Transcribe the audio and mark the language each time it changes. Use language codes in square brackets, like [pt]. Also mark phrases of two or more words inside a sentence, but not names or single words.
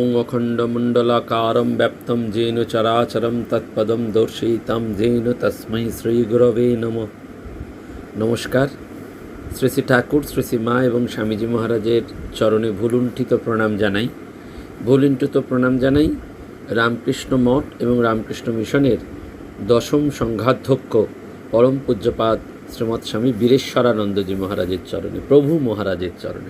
[sa] अखण्डमण्डलाकारं व्याप्तं येन चराचरं तत्पदं दर्शितं येन तस्मै श्रीगुरवे नमः। [bn] नमस्कार। শ্রী শ্রী ঠাকুর, শ্রী শ্রী মা এবং স্বামীজি মহারাজের চরণে ভুলুণ্ঠিত প্রণাম জানাই। ভুলুণ্ঠিত প্রণাম জানাই রামকৃষ্ণ মঠ এবং রামকৃষ্ণ মিশনের দশম সংঘাধ্যক্ষ পরম পূজ্যপাদ শ্রীমৎ স্বামী বীরেশ্বরানন্দজি মহারাজের চরণে, প্রভু মহারাজের চরণে।